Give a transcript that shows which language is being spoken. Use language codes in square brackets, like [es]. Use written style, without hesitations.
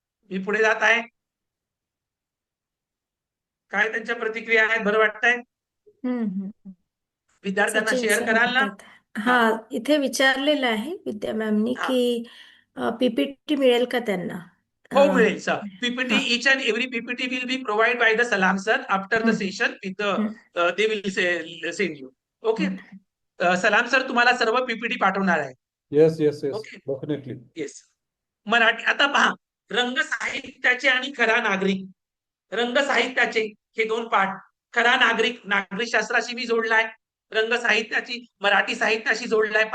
[mr] मी पुढे जात आहे. काय त्यांच्या प्रतिक्रिया आहेत? बरं वाटतंय? विद्यार्थ्यांना सचिन शेअर सर कराल ना? म्हणतात. हा, इथे विचारलेलं आहे विद्या मॅमनी हा. की पीपीटी मिळेल का त्यांना? हो मिळेल सर. पीपीटी, हा. [en] each and every PPT will be provided by the Salam sir after the session with the they will send you. Okay. [mr] सलाम सर तुम्हाला सर्व पीपीटी पाठवणार आहे. [en] Yes, yes, yes, Okay. definitely. Yes. [mr] Marathi आता पहा, रंग साहित्याचे आणि खरा नागरिक. रंग साहित्याचे हे दोन पाठ, खरा नागरिक नागरिक शास्त्राशी मी जोडलाय, रंग साहित्याची मराठी साहित्याशी जोडलाय.